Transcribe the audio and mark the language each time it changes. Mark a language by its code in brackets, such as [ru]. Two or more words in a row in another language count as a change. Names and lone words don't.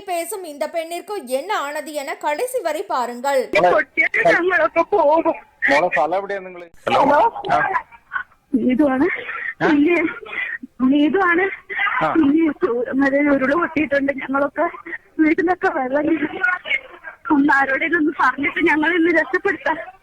[ta] பேசும் இந்த பெண்ணிற்கு என்ன ஆனது என கடைசி வரை பாருங்கள். [ml] ഇതുമാണ് ഉരുള് പൊട്ടിയിട്ടുണ്ട്. ഞങ്ങളൊക്കെ വീട്ടിലൊക്കെ വെള്ളം ഒന്ന് ആരോടെങ്കിലും ഒന്ന് പറഞ്ഞിട്ട് ഞങ്ങൾ ഇന്ന് രക്ഷപ്പെടുത്താം.